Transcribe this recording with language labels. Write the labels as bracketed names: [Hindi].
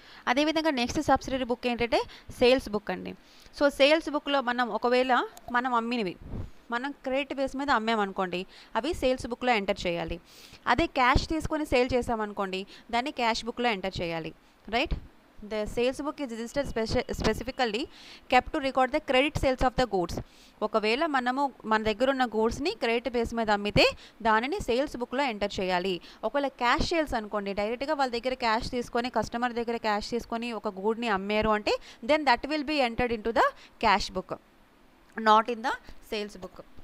[Telugu] అదేవిధంగా next subsidiary book ఏంటంటే sales book అండి. సో సేల్స్ బుక్లో ఒకవేళ మనం అమ్మినవి మనం క్రెడిట్ బేస్ మీద అమ్మామనుకోండి, అవి సేల్స్ బుక్లో ఎంటర్ చేయాలి. అదే క్యాష్ తీసుకొని సేల్ చేసామనుకోండి, దాన్ని క్యాష్ బుక్లో ఎంటర్ చేయాలి, right. [English] The sales book is registered specifically kept to record the credit sales of the goods. [Telugu] ఒకవేళ మన దగ్గర ఉన్న గూడ్స్ని క్రెడిట్ బేస్ మీద అమ్మితే దానిని సేల్స్ బుక్లో ఎంటర్ చేయాలి. ఒకవేళ క్యాష్ సేల్స్ అనుకోండి, డైరెక్ట్గా వాళ్ళ దగ్గర క్యాష్ తీసుకొని, కస్టమర్ దగ్గర క్యాష్ తీసుకొని ఒక గూడ్ని అమ్మారు అంటే [English] Then that will be entered into the cash book, not in the sales book.